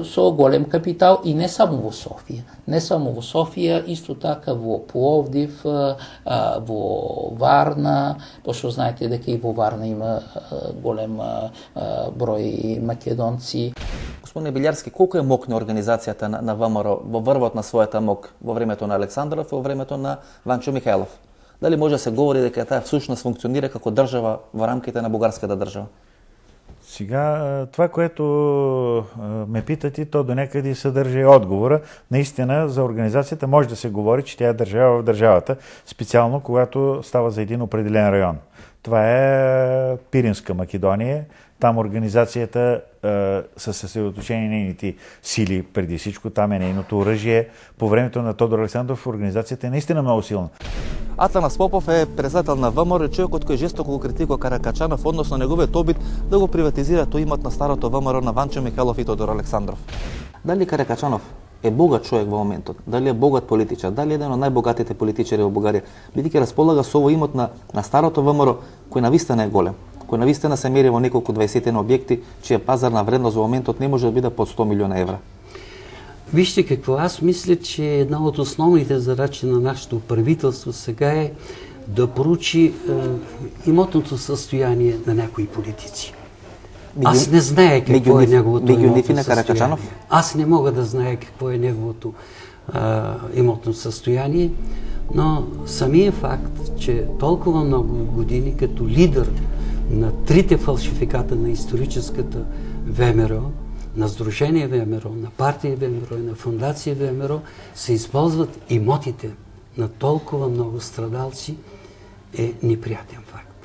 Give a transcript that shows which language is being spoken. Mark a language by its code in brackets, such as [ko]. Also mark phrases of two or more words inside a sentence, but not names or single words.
[mk] Со голем капитал и не само во Софија. Не само во Софија, исто така во Пловдив, во Варна, пошто знаете дека и во Варна има голем број македонци. Господине Билјарски, колку е мокна организацијата на ВМРО во врвот на својата мок во времето на Александров и во времето на Ванчо Михайлов? Дали може да се говори дека таа всушност функционира како држава во рамките на бугарската држава? [bg] Сега, това, което ме питате, то до някъде съдържа и отговора. Наистина, за организацията може да се говори, че тя е държава в държавата, специално когато става за един определен район. Това е Пиринска Македония. Там организацията са съсредоточени нейните сили преди всичко. Там е нейното оръжие. По времето на Тодор Александров организацията е наистина много силна. [mk] Атанас Попов е председател на ВМРО, човекот кој жестоко го критикува Каракачанов, односно неговиот обид да го приватизира тој имот на старото ВМРО на Ванчо Михайлов и Тодор Александров. Дали Каракачанов е богат човек во моментот? Дали е богат политичар? Дали е еден од најбогатите политичари во Бугарија? Бидејќи располага со овој имот на старото ВМРО, кој навистина е голем, кој навистина се мери во неколку 20 објекти, чија пазарна вредност во моментот не може да биде под 100 милиона евра. [bg] Вижте какво, аз мисля, че една от основните задачи на нашето правителство сега е да проучи имотното състояние на някои политици. Аз не знае какво е неговото имотно състояние. Аз не мога да знае какво е неговото имотно състояние, но самият факт, че толкова много години като лидер на трите фалшификата на историческата ВМРО, на Сдружение ВМРО, на партия ВМРО и на фундация ВМРО се използват имотите на толкова много страдалци, е неприятен факт.